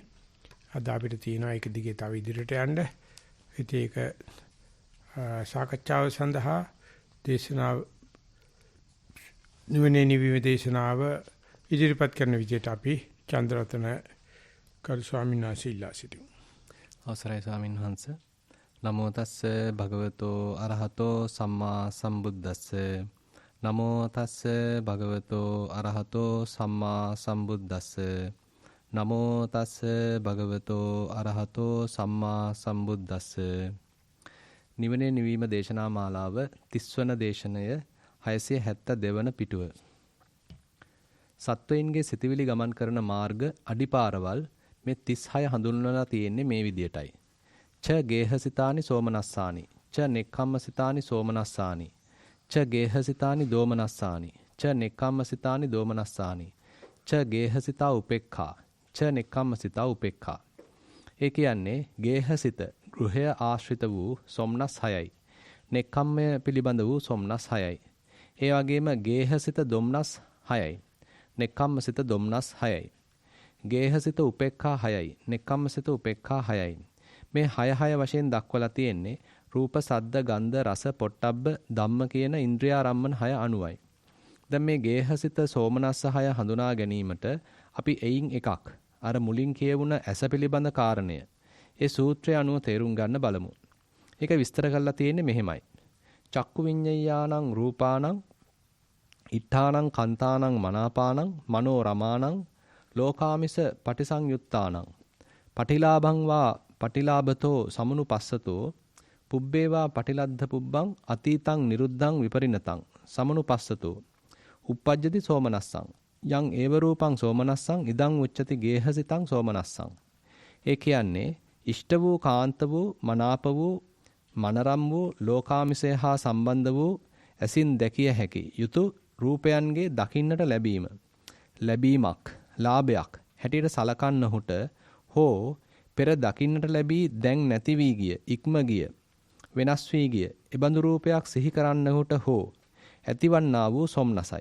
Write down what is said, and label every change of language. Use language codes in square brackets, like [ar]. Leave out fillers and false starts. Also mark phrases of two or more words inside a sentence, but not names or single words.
[si] අද අපිට තියෙනවා ඒක දිගේ තව ඉදිරියට යන්න. ඉතින් ඒක සාකච්ඡාව සඳහා දේශනාව නිවනේ නිවීම දේශනාව ඉදිරිපත් කරන විදිහට අපි චන්ද්‍රරතන කරු ස්වාමීන් වහන්සේ ඉල්ලා සිටිමු. අවසරයි ස්වාමීන් වහන්සේ. [pi] නමෝ තස්ස භගවතෝ අරහතෝ සම්මා සම්බුද්දස්ස. නමෝ තස්ස භගවතෝ අරහතෝ සම්මා සම්බුද්දස්ස. නමෝ තස්ස භගවතෝ අරහතෝ සම්මා සම්බුද්දස්ස. [si] නිවනේ නිවීම දේශනා මාලාව 30 වන දේශනය 672 වන පිටුව. සත්වයින්ගේ සිතවිලි ගමන් කරන මාර්ග අඩිපාරවල් මේ 36 හඳුන්වලා තියෙන්නේ මේ විදියටයි. [pi] ච ගේහසිතානි සෝමනස්සානි ච නෙක්ඛම්මසිතානි සෝමනස්සානි ච ගේහසිතානි දෝමනස්සානි ච නෙක්ඛම්මසිතානි දෝමනස්සානි ච ගේහසිතා උපේක්ඛා ච නෙක්ඛම්මසිතා උපේක්ඛා. [si] ඒ කියන්නේ ගේහසිත ගෘහය ආශ්‍රිත වූ සොම්නස් 6යි. නෙක්ඛම්මය පිළිබඳ වූ සොම්නස් 6යි. ඒ වගේම ගේහසිත දොම්නස් 6යි. නෙක්ඛම්මසිත දොම්නස් 6යි. ගේහසිත උපේක්ඛා 6යි. නෙක්ඛම්මසිත උපේක්ඛා 6යි. මේ 6 වශයෙන් දක්වලා තියෙන්නේ රූප, සද්ද, ගන්ධ, රස, පොට්ටබ්බ, ධම්ම කියන ඉන්ද්‍රියාරම්මන 6 අනුවයි. දැන් මේ ගේහසිත සෝමනස්ස 6 හඳුනා ගැනීමට අපි එයින් එකක් අර මුලින් කියවුණ ඇස පිළිබඳ කාරණය ඒ සූත්‍රය අනුව තේරුම් ගන්න බලමු. ඒක විස්තර කරලා තියෙන්නේ මෙහෙමයි. [pi] චක්කු විඤ්ඤයාණං රූපාණං ඉත්තානං කන්තානං මනාපානං මනෝ රමාණං ලෝකාමිස පටිසංයුත්තානං පටිලාභං වා පටිලාභතෝ සමනුපස්සතෝ පුබ්බේවා පටිලද්ධ පුබ්බං අතීතං නිරුද්ධං විපරිණතං සමනුපස්සතෝ uppajjati සෝමනස්සං යං ඒව රූපං සෝමනස්සං ඉදං උච්චති ගේහසිතං සෝමනස්සං. [si] ඒ කියන්නේ ඉෂ්ට වූ කාන්ත වූ මනාප වූ මනරම් වූ ලෝකාමිසය හා සම්බන්ධ වූ ඇසින් දැකිය හැකි යුතු රූපයන්ගේ දකින්නට ලැබීමක් ලාභයක් හැටියට සලකන්නහුට හෝ පෙර දකින්නට ලැබී දැන් නැති වී ගිය ඉක්ම ගිය වෙනස් වී ගිය එබඳු රූපයක් සිහි කරන්නහුට හෝ ඇතිවන්නා වූ සොම්නසයි.